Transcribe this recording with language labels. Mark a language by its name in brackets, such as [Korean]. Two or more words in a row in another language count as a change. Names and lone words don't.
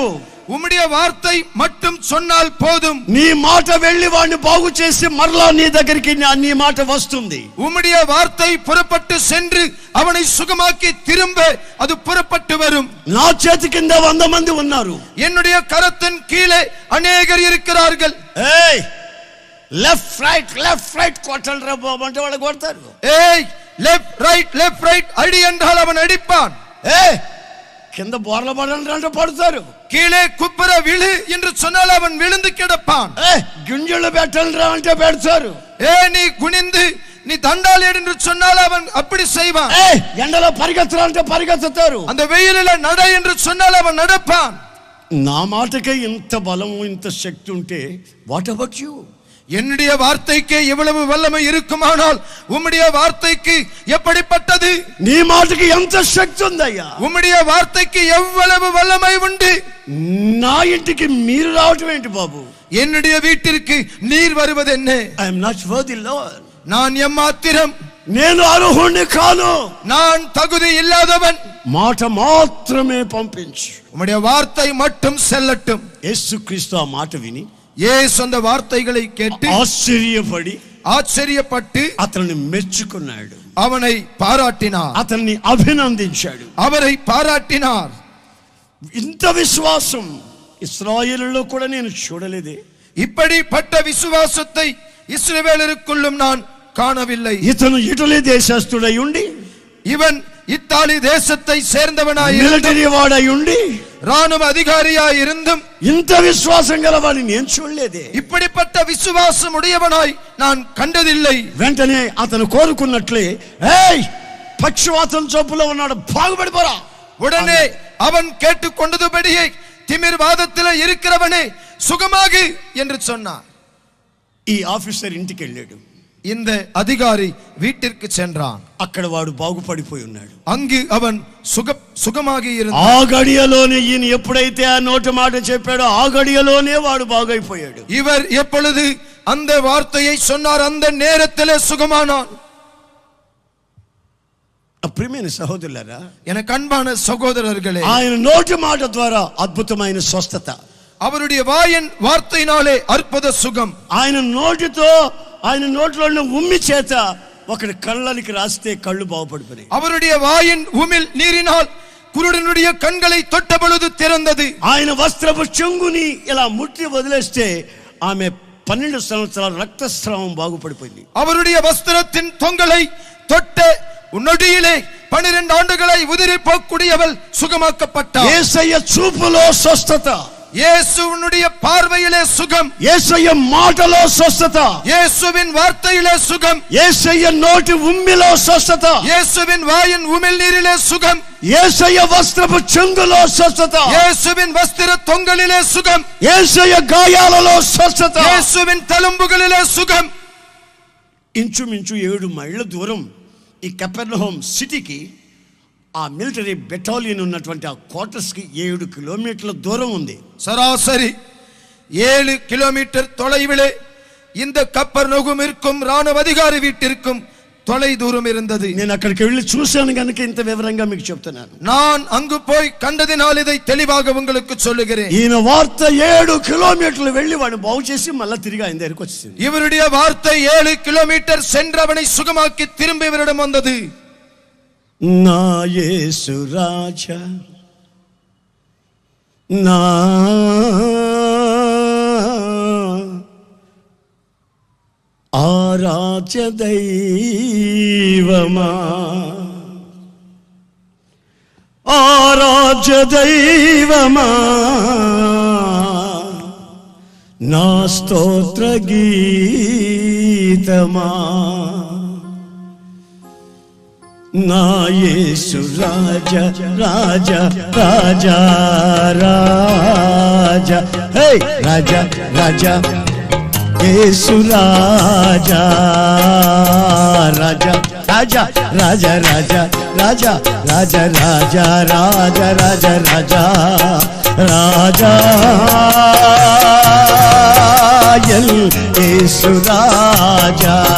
[Tamil] உம்முடைய வார்த்தை மட்டும் சொன்னால் போதும். [Telugu] నీ మాట వెళ్ళి వాడిని బాగు చేసి మరలా నీ దగ్గరికి నీ మాట వస్తుంది. [Tamil] உம்முடைய வார்த்தை புறப்பட்டு சென்று அவனை சுகமாக்கி திரும்ப அது புறப்பட்டு வரும். [Telugu] నా చేతి కింద 100 మంది ఉన్నారు. [Tamil] என்னுடைய கரத்தின் கீழே அநேகர் இருக்கிறார்கள். [Telugu] ఏయ్ [English] left right [Telugu] కొట్టండి రా బాబు అంటే వాళ్ళు కొడతారు. [Tamil] ஏய் [English] left right [Tamil] அடி என்றால் அவன் அடிப்பான். [Telugu] ఏయ్ కింద బోర్ల పడండి అంటే పడతారు. [Tamil] கீழே குப்புற விழு என்று சொன்னால் அவன் விழுந்து கிடப்பான். [Telugu] గింజలు పెట్టండి అంటే పెడతారు. [Tamil] நீ குனிந்து நீ தண்டால் எடு என்று சொன்னால் அவன் அப்படி செய்வான். [Telugu] ఎండలో పరిగెత్తాలంటే పరిగెత్తుతారు. [Tamil] அந்த வெயிலில நட என்று சொன்னால் அவன் நடப்பான். [Telugu] నా మాటకే ఇంత బలం ఇంత శక్తి ఉంటే [English] what about you? [Tamil] என்னுடைய வார்த்தைக்கு எவ்வளவு வல்லமை இருக்குமானால் உம்முடைய வார்த்தைக்கு எப்படிப்பட்டது? [Telugu] నీ మాటకి ఎంత శక్తి ఉందయ్యా? [Tamil] உம்முடைய வார்த்தைக்கு எவ்வளவு வல்லமை உண்டு? [Telugu] నా ఇంటికి మీరు రావటం ఏంటి బాబు? [Tamil] என்னுடைய வீட்டிற்கு நீர் வருவது என்ன? [English] I am not worthy Lord, [Tamil] நான் எம்மாத்திரம், [Telugu] నేను అర్హుణ్ణి కాను, [Tamil] நான் தகுதி இல்லாதவன். [Telugu] మాట మాత్రమే పంపించు. [Tamil] உம்முடைய வார்த்தை மட்டும் செல்லட்டும். [Telugu] యేసుక్రీస్తు ఆ మాట విని [Tamil] இயேசு அந்த வார்த்தைகளை கேட்டு ஆச்சரியப்பட்டு [Telugu] అతన్ని మెచ్చుకున్నాడు, [Tamil] அவனை பாராட்டினார், [Telugu] అతన్ని అభినందించాడు, [Tamil] அவரை பாராட்டினார். [Telugu] ఇంత విశ్వాసం ఇశ్రాయేలులో కూడా నేను చూడలేదే. [Tamil] இப்படிப்பட்ட விசுவாசத்தை இஸ்ரவேலருக்குள்ளும் நான் காணவில்லை. [Telugu] ఇతను ఇటలీ దేశస్థుడై ఉండి, [Tamil] இவன் இத்தாலி தேசத்தை சேர்ந்தவனாய், [Telugu] మిలిటరీ వాడై ఉండి, [Tamil] ராணுவ அதிகாரியாய் இருந்தும் [Telugu] ఇంత విశ్వాసం గలవాడిని నేను చూడలేదే. [Tamil] இப்படிப்பட்ட விசுவாசம் உடையவனாய் நான் கண்டதில்லை. [Telugu] వెంటనే అతను కోరుకున్నట్లే, ఏయ్ పక్షవాతం జబ్బులో ఉన్నాడు, బాగుపడిపోరా. [Tamil] உடனே அவன் கேட்டுக்கொண்டதுபடியே திமிர்வாதத்தில் இருக்கிறவனே சுகமாகு என்று சொன்னான். [Telugu] ఈ ఆఫీసర్ ఇంటికి వెళ్ళాడు. [Tamil] இந்த அதிகாரி வீட்டிற்கு சென்றான். [Telugu] అక్కడ వాడు బాగుపడిపోయి ఉన్నాడు. [Tamil] அங்கு அவன் సుఖமாగి [Telugu] ఆ గడియలోనే ఈయన ఎప్పుడైతే ఆ నోటి మాట చెప్పాడో ఆ గడియలోనే వాడు బాగైపోయాడు. [Tamil] இவர் எப்பொழுது அந்த வார்த்தையை சொன்னார் அந்த நேரத்திலே சுகமானான். [Telugu] ప్రియమైన సహోదరులారా, [Tamil] எனக்கு అన్பான సహోదరர்களே, [Telugu] ఆయన నోటి మాట ద్వారా అద్భుతమైన స్వస్థత, [Tamil] அவருடைய வாயின் வார்த்தையினாலே அற்புத சுகம். [Telugu] ఆయన నోటితో ఆయన నోట్లో ఉన్న ఉమ్మి చేత ఒకటి కళ్ళనికి రాస్తే కళ్ళు బాగుపడిపోయాయి. [Tamil] அவருடைய வாயின் உமிழ் நீரினால் குருடனுடைய கண்களை தொட்ட பொழுது திறந்தது. [Telugu] ఆయన వస్త్రపు చెంగుని ఇలా ముట్టి వదిలేస్తే ఆమె 12 సంవత్సరాల రక్తస్రావం బాగుపడిపోయింది. [Tamil] அவருடைய வஸ்திரத்தின் தொங்கலை தொட்ட நொடியிலே 12 ஆண்டுகளை உதிரி போக்கூடியவள் சுகமாக்கப்பட்டாள். [Telugu] యేసయ్య చూపులో స్వస్థత, [Tamil] இயேசுவினுடைய பார்வையிலே சுகம், [Telugu] యేసయ్య మాటలో స్వస్థత, [Tamil] இயேசுவின் வார்த்தையிலே சுகம், [Telugu] యేసయ్య నోటి ఉమ్మిలో స్వస్థత, [Tamil] இயேசுவின் வாயின் உமிழ் நீரிலே சுகம், [Telugu] యేసయ్య వస్త్రపు చెంగులో స్వస్థత, [Tamil] இயேசுவின் வஸ்திர தொங்கலிலே சுகம், [Telugu] యేసయ్య గాయాలలో స్వస్థత, [Tamil] இயேசுவின் தழும்புகளிலே சுகம். [Telugu] ఇంచుమించు 7 మైళ్ళ దూరం ఈ కపెర్నహూమ్ సిటీకి ఆ [English] military battalion [Telugu] ఉన్నటువంటి ఆ క్వార్టర్స్ కి 7 కిలోమీటర్ల దూరం ఉంది. [Tamil] சராசரி 7 கிலோமீட்டர் தொலைவிலே இந்த கப்பர்நகூம் இருக்கும் ராணுவ அதிகாரி வீட்டிற்கும் தொலை தூரம் இருந்தது. [Telugu] నేను అక్కడికి వెళ్ళి చూశాను కనుక ఇంత వివరంగా మీకు చెప్తున్నాను. [Tamil] நான் அங்கு போய் கண்டதினால் இதை தெளிவாக உங்களுக்கு சொல்லுகிறேன். [Telugu] ఈయన వార్త 7 కిలోమీటర్లు వెళ్ళి వాడిని బాగు చేసి మళ్ళీ తిరిగి ఆయన దగ్గరికి వచ్చింది. [Tamil] இவருடைய வார்த்தை 7 கிலோமீட்டர் சென்றவனை சுகமாக்கி திரும்பி இவரிடம் வந்தது. [Telugu] నా యేసు రాజా, నా ఆరాధ్య దైవమా, ఆరాధ్య దైవమా, నా స్తోత్ర గీతమా, నా యేసు రాజా రాజా రాజా రాజా, హే రాజా రాజా యేసు రాజా రాజా రాజా రాజా రాజా రాజా రాజా రాజా రాజా రాజా రాజా రాజా యేసు రాజా